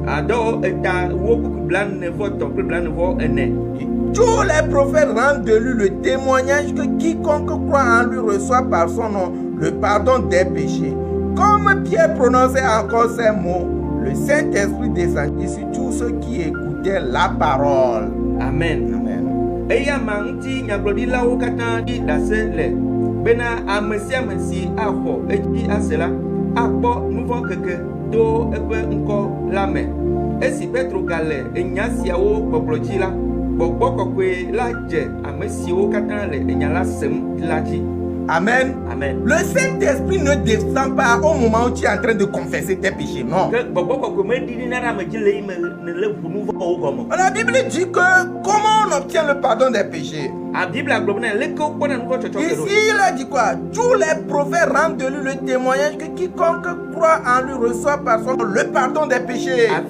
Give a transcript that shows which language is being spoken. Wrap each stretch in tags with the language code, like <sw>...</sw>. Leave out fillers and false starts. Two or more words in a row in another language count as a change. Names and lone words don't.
<fr>Tous les prophètes rendent de lui le témoignage que quiconque croit en lui reçoit par son nom le pardon des péchés. Comme Pierre prononçait encore ces mots, le Saint-Esprit descendit sur tous ceux qui écoutaient la parole. Amen. Amen.</fr> <ee>Esi Petro galè enya siawo gbogblodzi la gbogbo kokwe la je amesiwo katan le enya la sem la dzi. Amen. Amen.</ee> <fr>Le Saint-Esprit ne descend pas au moment où tu es en train de confesser tes péchés, non. La Bible dit que comment on obtient le pardon des péchés. Ici, il a dit quoi? Tous les prophètes rendent de lui le témoignage que quiconque croit en lui reçoit par son nom le pardon des péchés.</fr>